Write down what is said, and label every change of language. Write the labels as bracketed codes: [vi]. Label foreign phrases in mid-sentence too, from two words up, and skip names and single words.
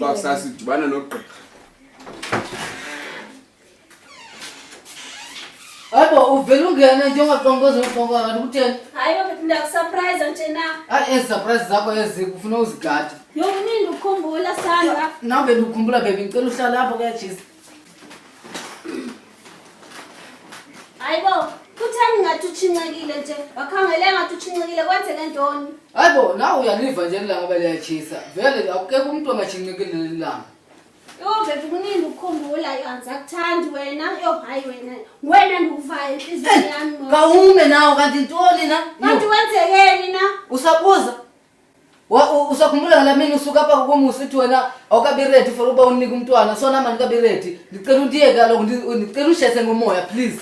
[xh] Uba kusasidibana nogqirha. Hayibo uvele ungene nje ungaqongoza uqongoza kanti kutheni? Hayi baba ndiyakusurprise nje na. Hayi ezi surprise zakho ezi kufuna uzigade. Yonini ukukhumbula Sandra. Nawe bendikukhumbula baby ngicela uhlala apha kuyajisa. Hayibo kuthani ngathi utshinxekile nje. Wakhangele ngathi utshinxekile kwenzeke ntoni? Hayibo nawe uyaliva nje ilanga beliyatshisa. Vele akukho umuntu ongatshinxekile lelanga. Yo baby kunini ukukhumbula yanza kuthandi wena. Yo hayi wena ndikuvayo inhliziyo yami. Kawume nawe kanti ntoni na? Kanti wenzekeni na? Usabuza? Usakhumbula ngalamini usuka apha komusa uthi wena awukabi [en] ready for [xh] uba unike umntwana sona manje kabi ready ndicela undiyeke kaloku ndicela ushese ngomoya please